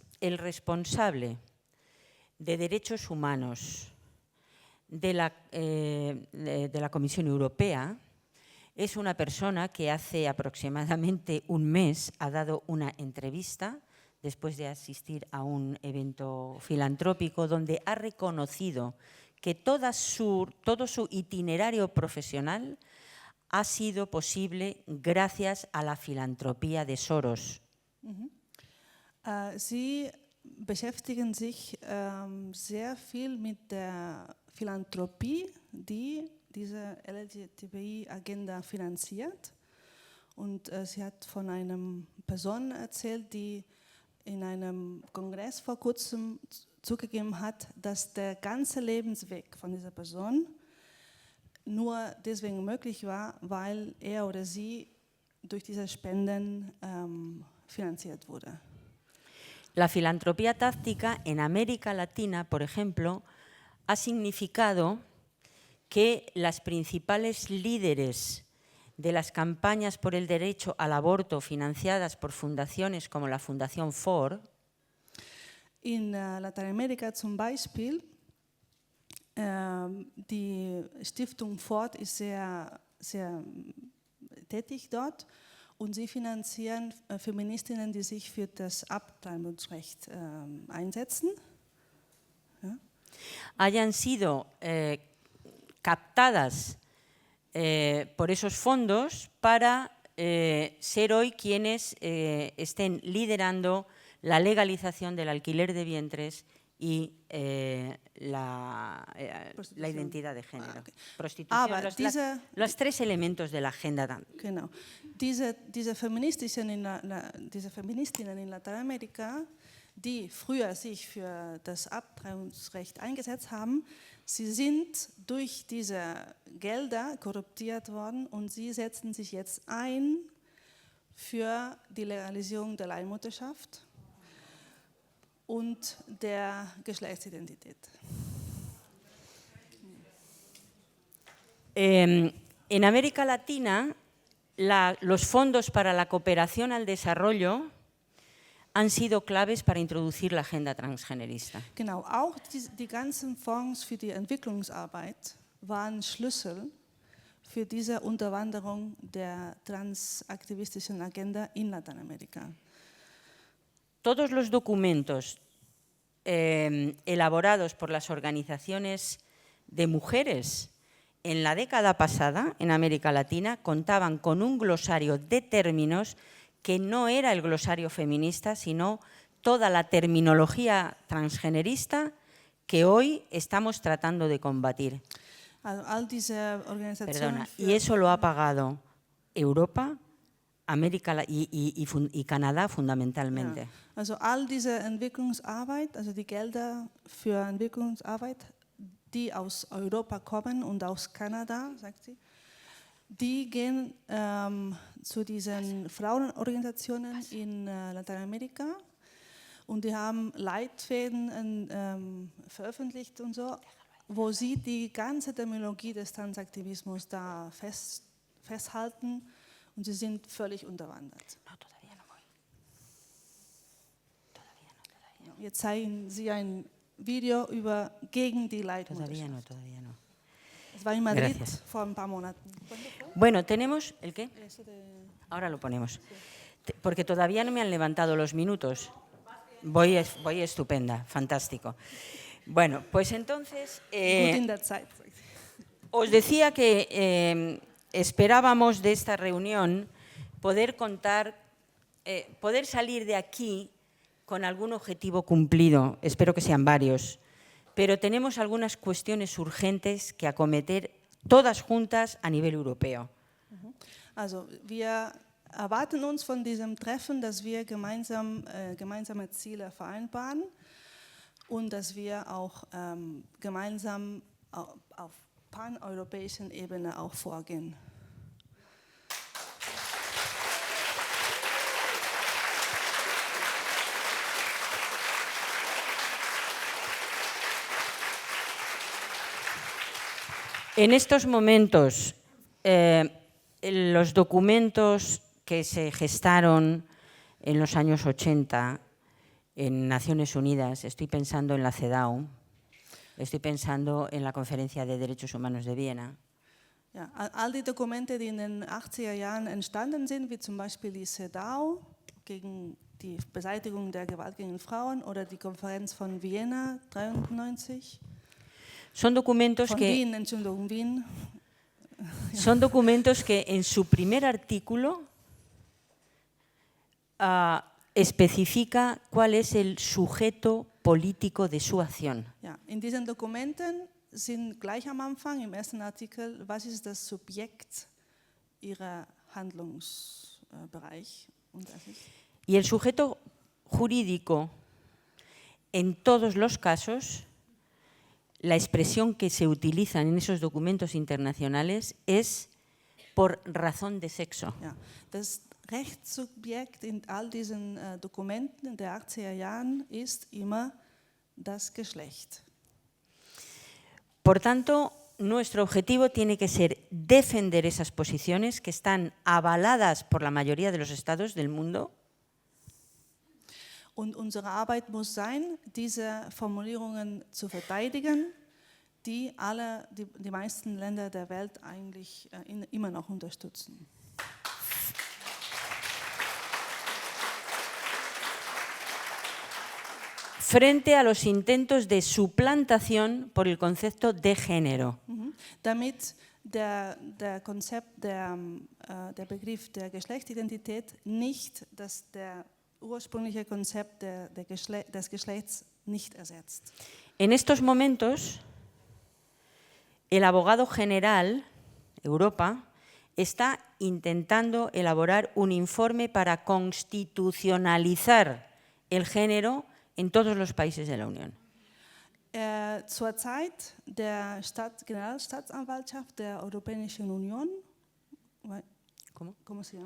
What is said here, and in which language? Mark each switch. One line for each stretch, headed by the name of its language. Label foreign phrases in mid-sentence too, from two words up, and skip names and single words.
Spanish: el responsable de derechos humanos de la Comisión Europea es una persona que hace aproximadamente un mes ha dado una entrevista después de asistir a un evento filantrópico donde ha reconocido que todo su itinerario profesional ha sido posible gracias a la filantropía de Soros.
German: Sie beschäftigen sich sehr viel mit der Philanthropie, die diese LGBTI-Agenda finanziert. Und sie hat von einer Person erzählt, die in einem Kongress vor kurzem zugegeben hat, dass der ganze Lebensweg von dieser Person nur deswegen möglich war, weil er oder sie durch diese Spenden finanziert wurde.
Spanish: La filantropía táctica en América Latina, por ejemplo, ha significado que las principales líderes de las campañas por el derecho al aborto financiadas por fundaciones como la Fundación Ford.
German: In Lateinamerika zum Beispiel, die Stiftung Ford ist sehr tätig dort und sie finanzieren Feministinnen, die sich für das Abtreibungsrecht einsetzen. Ja.
Spanish: Hayan sido captadas por esos fondos para ser hoy quienes estén liderando la legalización del alquiler de vientres y la identidad de género. Prostitución, los tres elementos de la agenda.
German: Genau. Diese Feministinnen in Lateinamerika, die früher sich für das Abtreibungsrecht eingesetzt haben, sie sind durch diese Gelder korruptiert worden und sie setzen sich jetzt ein für die Legalisierung der Leihmutterschaft und der Geschlechtsidentität.
Spanish: En América Latina, los fondos para la cooperación al desarrollo han sido claves para introducir la agenda transgenerista.
German: Genau, auch die ganzen Fonds für die Entwicklungsarbeit waren Schlüssel für diese Unterwanderung der transaktivistischen Agenda in Lateinamerika.
Spanish: Todos los documentos elaborados por las organizaciones de mujeres en la década pasada en América Latina contaban con un glosario de términos que no era el glosario feminista, sino toda la terminología transgenerista que hoy estamos tratando de combatir. Perdona, y eso lo ha pagado Europa, América y Canadá fundamentalmente.
German: Ja. Also all diese Entwicklungsarbeit, also die Gelder für Entwicklungsarbeit, die aus Europa kommen und aus Kanada, sagt sie, die gehen zu diesen Frauenorganisationen in Lateinamerika und die haben Leitfäden veröffentlicht und so, wo sie die ganze Terminologie des Transaktivismus da festhalten und sie sind völlig unterwandert. Jetzt zeigen Sie ein Video gegen die Leitmutterschaft.
Spanish: Todavía no.
German: Es war in Madrid
Spanish: Gracias.
German: vor ein paar Monaten.
Spanish: Bueno, tenemos... ¿El qué? Ahora lo ponemos. Porque todavía no me han levantado los minutos. Voy estupenda, fantástico. Bueno, pues entonces...
German: Gut in der Zeit.
Spanish: Os decía que esperábamos de esta reunión poder poder salir de aquí con algún objetivo cumplido, espero que sean varios, pero tenemos algunas cuestiones urgentes que acometer todas juntas a nivel europeo.
German: Also wir erwarten uns von diesem Treffen, dass wir gemeinsame Ziele vereinbaren und dass wir auch gemeinsam auf paneuropäischer Ebene auch vorgehen.
Spanish: En estos momentos, los documentos que se gestaron en los años 80 en Naciones Unidas, estoy pensando en la CEDAW, estoy pensando en la Conferencia de Derechos Humanos de Viena.
German: Ja, all die Dokumente, die in den 80er Jahren entstanden sind, wie zum Beispiel die CEDAW gegen die Beseitigung der Gewalt gegen Frauen oder die Konferenz von Vienna 93.
Spanish: Son documentos
German: Wien.
Spanish: Son documentos que en su primer artículo especifica cuál es el sujeto político de su acción.
German: Ja, in diesen Dokumenten sind gleich am Anfang im ersten Artikel, was ist das Subjekt ihrer Handlungsbereich.
Spanish: Y el sujeto jurídico, en todos los casos, la expresión que se utiliza en esos documentos internacionales es por razón de sexo.
German: Ja, das Rechtssubjekt in all diesen Dokumenten der 80er Jahren ist immer das Geschlecht.
Spanish: Por tanto, nuestro objetivo tiene que ser defender esas posiciones que están avaladas por la mayoría de los estados del mundo.
German: Und unsere Arbeit muss sein, diese Formulierungen zu verteidigen, die die meisten Länder der Welt eigentlich immer noch unterstützen.
Spanish: Frente a los intentos de suplantación por el concepto de género.
German: Damit der Begriff der Geschlechtsidentität nicht der ursprüngliche Konzept des Geschlechts nicht ersetzt.
Spanish: En estos momentos, el abogado general, Europa, está intentando elaborar un informe para constitucionalizar el género en todos los países de la Unión.
German: Zurzeit der Generalstaatsanwaltschaft der Europäischen Union,
Spanish: ¿cómo se llama?